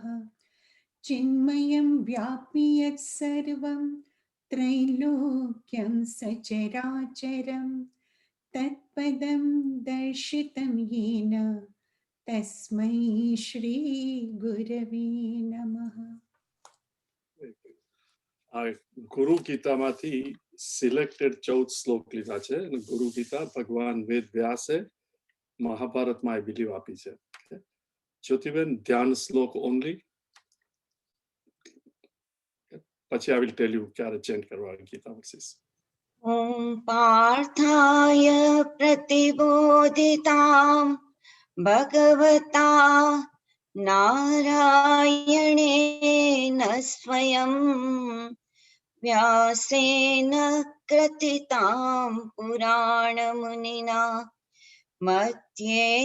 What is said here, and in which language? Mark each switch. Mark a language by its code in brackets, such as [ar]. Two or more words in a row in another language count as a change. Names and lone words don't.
[sa] चिन्मयं व्यापि यत्सर्वं त्रैलोक्यं सचराचरं तत्पदं दर्शितं येन तस्मै श्रीगुरवे नमः। [gu] આ ગુરુ ગીતામાંથી સિલેક્ટેડ 14 શ્લોક લીધા છે અને ગુરુ ગીતા ભગવાન વેદ વ્યાસે મહાભારતમાં [en] I believe [gu] આપી છે. જ્યોતિબેન ધ્યાન શ્લોક ઓનલી, પછી [en] I will tell you [gu] ક્યારે ચેન્જ કરવા ગીતા વર્સિસ. [sa] ॐ पार्थाय प्रतिबोधितां भगवता नारायणेन स्वयं व्यासेन कृतितां पुराणमुनिना मध्ये